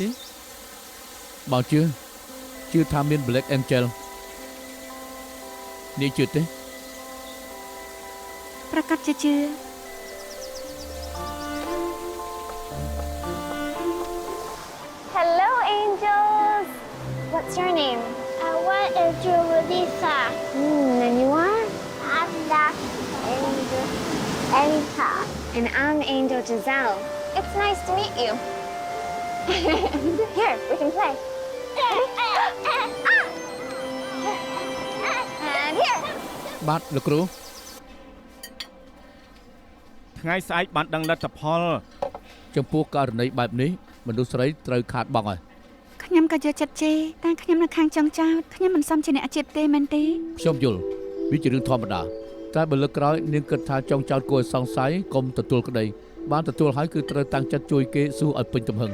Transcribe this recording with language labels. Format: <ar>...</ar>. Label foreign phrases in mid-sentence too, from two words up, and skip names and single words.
<km>បងជឿថាមាន Black Angel នេះជឿទេ ប្រកាសជាជឿ</km> <en>What's your name? What is your Lisa? And you are? I'm Angel Elita. And I'm Angel Giselle. It's nice to meet you. Here, we can play. And here.</en> <km>បាទលោកគ្រូ ថ្ងៃស្អែកបានដឹងលទ្ធផល ចំពោះករណីបែបនេះមនុស្សស្រីត្រូវខាតបង់ហើយ ខ្ញុំក៏យកចិត្តជេរតែខ្ញុំនៅខាងចុងចោតខ្ញុំមិនសមជាអ្នកជាតិទេមែនទេ ខ្ញុំយល់វាជារឿងធម្មតាតែបើលើកក្រោយនាងគិតថាចង់ចោតគួរឲ្យសង្ស័យកុំទទួលក្តីបានទទួលហើយគឺត្រូវតាំងចិត្តជួយគេស៊ូឲ្យពេញទំហឹង</km>